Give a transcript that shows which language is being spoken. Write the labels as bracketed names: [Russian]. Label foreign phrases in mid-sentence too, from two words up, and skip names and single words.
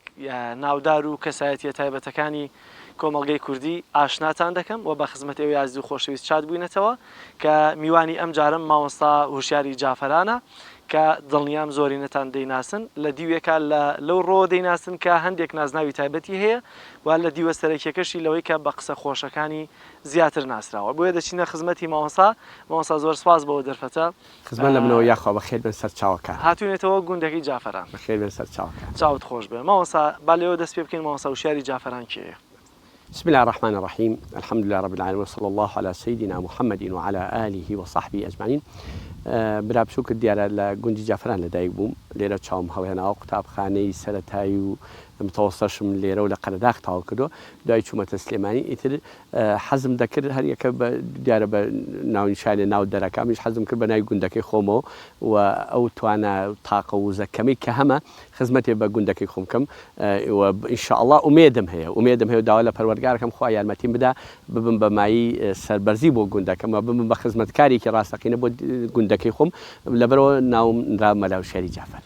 [Central Kurdish] ناودار و کەسایەتیە تایبەتەکانی کۆمەڵگەی کوردی ئاشناتان دەکەم و بە خزمەت ئێوەی ئازیز و خۆشەویست چات بووینەتەوە کە میوانی ئەم جارم مامۆستا هوشیاری جافەرانە کە دڵنیام زۆری نەتان دەیناسن لە دیوێکە لەو ڕۆ دەیناسن کە هەندێک نازناوی تایبەتی هەیە و لە دیوە سەرەکیەکەشی لەوەی کە بە قسە خۆشەکانی زیاتر ناسراوە بۆیە دەچینە خزمەتی مامۆستا زۆر سپاس بەوە دەرفەتە خزمەت لە منەوە یاخوا بەخێر بن سەر چاوەکە هاتوونێتەوە گوندەکەی جافەران بەخێر بن سەر چاوەکە چاوت خۆش بێ مامۆستا با لێەوە دەست پێ بکەین مامۆستا هوشیاری جافەران کێیە [Arabic] بسم الله الرحمن الرحيم الحمد لله رب العالمين وصلى الله على سيدنا محمد وعلى آله وصحبه أجمعين [Central Kurdish] برا بچووکە دیارە لە گوندی جافران لەدایک بووم لێرە چاوم هەڵهێناوە قوتابخانەی سەرەتایی و متەوەسەتشم لێرە و لە قەرەداغ تاوا کردو دوای چوومەتە سلێمانی ئیتر حەزم دەکرد هەر یەکە دیارە بە ناونیشانێ ناو دەرەکەمیش حەزم کرد بە ناوی گوندەکەی خۆمەوە و ئەو توانە تاقە و زەکەمەی کە هەمە خزمەتێ بە گوندەکەی خۆم بکەم و ئینشاءڵڵا ئومێدم هەیە و داوا لە پەروەردگارەکەم خوا یارمەتیم بدا ببم بە مایی سەربەرزی بۆ گوندەکەم و ببم بە خزمەتکارێکی ڕاستەقینە بۆ گوندەکەی خۆم لەبەرەوە ناوم را مەلا هوشیاری جافەر